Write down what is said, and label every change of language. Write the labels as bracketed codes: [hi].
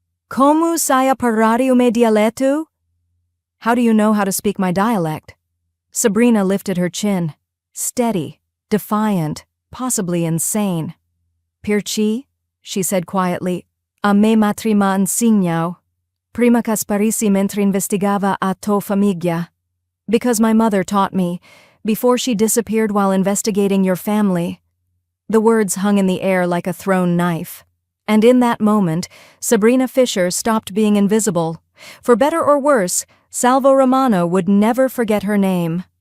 [scn] "Como sai parlare o me dialetto?" [en] "How do you know how to speak my dialect?" Sabrina lifted her chin. Steady, defiant, possibly insane. [scn] "Perci," she said quietly, "a me matri m'ha insegnato, prima che sparissi mentre investigava a tua famiglia." [en] Because my mother taught me, before she disappeared while investigating your family." The words hung in the air like a thrown knife. And in that moment, Sabrina Fisher stopped being invisible. For better or worse, Salvo Romano would never forget her name.